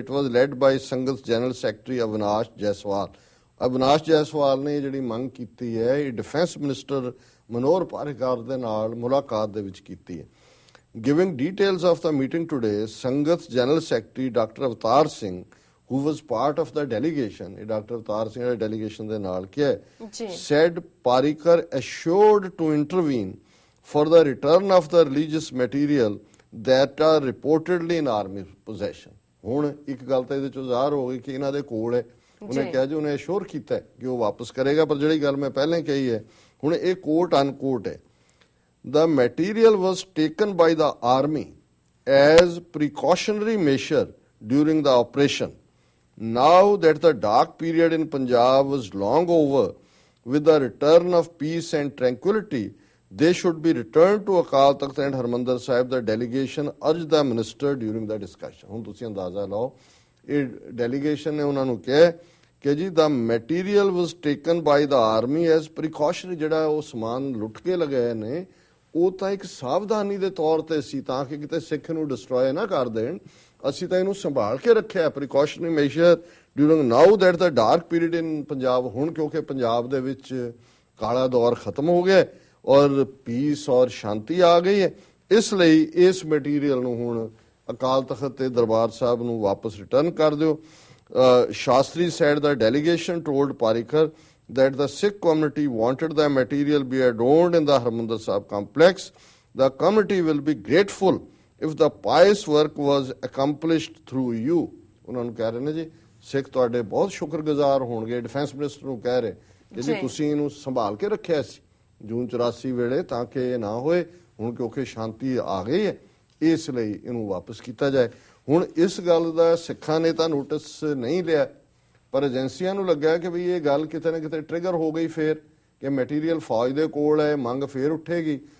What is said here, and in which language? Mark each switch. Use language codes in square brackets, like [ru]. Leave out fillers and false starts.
[en] It was led by Sangat's General Secretary Avinash Jaiswal. [pa] Avinash Jaiswal ਨੇ ਜਿਹੜੀ ਮੰਗ ਕੀਤੀ ਹੈ ਇਹ ਡਿਫੈਂਸ ਮਿਨਿਸਟਰ ਮਨੋਹਰ ਪਾਰਿਕਰ ਦੇ ਨਾਲ ਮੁਲਾਕਾਤ ਦੇ ਵਿੱਚ ਕੀਤੀ ਹੈ। [en] Giving details of the meeting today, Sangat's General Secretary Dr. Avtar Singh, who was part of the delegation, Dr. Avtar Singh [pa] ਦੇ delegation ਦੇ ਨਾਲ ਕਿਹਾ, [en] said Parrikar assured to intervene for the return of the religious material that are reportedly in army possession. [pa] ਹੁਣ ਇੱਕ ਗੱਲ ਤਾਂ ਇਹਦੇ ਚੋਂ ਜ਼ਾਹਰ ਹੋ ਗਈ ਕਿ ਇਹਨਾਂ ਦੇ ਕੋਲ ਹੈ। ਉਹਨੇ ਕਿਹਾ ਜੀ ਉਹਨੇ ਅਸ਼ੋਰ ਕੀਤਾ ਕਿ ਉਹ ਵਾਪਸ ਕਰੇਗਾ। ਪਰ ਜਿਹੜੀ ਗੱਲ ਮੈਂ ਪਹਿਲਾਂ ਕਹੀ ਹੈ ਹੁਣ ਇਹ ਕੋਟ ਅਨਕੋਟ ਹੈ। [en] The material was taken by the army as precautionary measure during the operation. Now that the dark period in Punjab was long over, with the return of peace and tranquility, they should be returned to Akal Takht and Harmandir Sahib. The delegation urged the minister during the discussion. [pa] ਹੁਣ ਤੁਸੀਂ ਅੰਦਾਜ਼ਾ ਲਾਓ ਇਹ delegation ਨੇ ਉਹਨਾਂ ਨੂੰ ਕਿਹਾ ਕਿ ਜੀ [en] the material was taken by the army as precautionary, [pa] ਜਿਹੜਾ ਉਹ ਸਮਾਨ ਲੁੱਟ ਕੇ ਲਗਾਏ ਨੇ ਉਹ ਤਾਂ ਇੱਕ ਸਾਵਧਾਨੀ ਦੇ ਤੌਰ ਤੇ ਸੀ ਤਾਂ ਕਿ ਕਿਤੇ ਸਿੱਖ ਨੂੰ ਡਿਸਟਰੋਏ ਨਾ ਕਰ ਦੇਣ। ਅਸੀਂ ਤਾਂ ਇਹਨੂੰ ਸੰਭਾਲ ਕੇ ਰੱਖਿਆ [en] Precautionary measure during now that the dark period in Punjab. [pa] ਹੁਣ ਕਿਉਂਕਿ ਪੰਜਾਬ ਦੇ ਵਿੱਚ ਕਾਲਾ ਦੌਰ ਖਤਮ ਹੋ ਗਿਆ ਔਰ ਪੀਸ ਔਰ ਸ਼ਾਂਤੀ ਆ ਗਈ ਹੈ, ਇਸ ਲਈ ਇਸ ਮਟੀਰੀਅਲ ਨੂੰ ਹੁਣ ਅਕਾਲ ਤਖਤ ਤੇ ਦਰਬਾਰ ਸਾਹਿਬ ਨੂੰ ਵਾਪਸ ਰਿਟਰਨ ਕਰ ਦਿਓ। [en] Shastri said the delegation told Parrikar that the Sikh community wanted the material be adorned in the Harmandir Sahib complex. The committee will be grateful if the pious work was accomplished through you. [pa] ਉਹਨਾਂ ਨੂੰ ਕਹਿ ਰਹੇ ਨੇ ਜੀ ਸਿੱਖ ਤੁਹਾਡੇ ਬਹੁਤ ਸ਼ੁਕਰਗੁਜ਼ਾਰ ਹੋਣਗੇ। ਡਿਫੈਂਸ ਮਿਨਿਸਟਰ ਨੂੰ ਕਹਿ ਰਹੇ ਕਿ ਜੀ ਤੁਸੀਂ ਇਹਨੂੰ ਸੰਭਾਲ ਕੇ ਰੱਖਿਆ ਸੀ ਜੂਨ 84 ਵੇਲੇ ਤਾਂ ਕਿ ਇਹ ਨਾ ਹੋਏ। ਹੁਣ ਕਿਉਂਕਿ ਸ਼ਾਂਤੀ ਆ ਗਈ ਹੈ ਇਸ ਲਈ ਇਹਨੂੰ ਵਾਪਸ ਕੀਤਾ ਜਾਏ। ਹੁਣ ਇਸ ਗੱਲ ਦਾ ਸਿੱਖਾਂ ਨੇ ਤਾਂ ਨੋਟਿਸ ਨਹੀਂ ਲਿਆ ਪਰ ਏਜੰਸੀਆਂ ਨੂੰ ਲੱਗਾ ਕਿ ਵੀ ਇਹ ਗੱਲ ਕਿਤੇ ਨਾ ਕਿਤੇ ਟ੍ਰਿਗਰ ਹੋ ਗਈ ਫੇਰ ਕਿ ਮਟੀਰੀਅਲ ਫੌਜ ਦੇ ਕੋਲ ਹੈ, ਮੰਗ ਫੇਰ ਉੱਠੇਗੀ।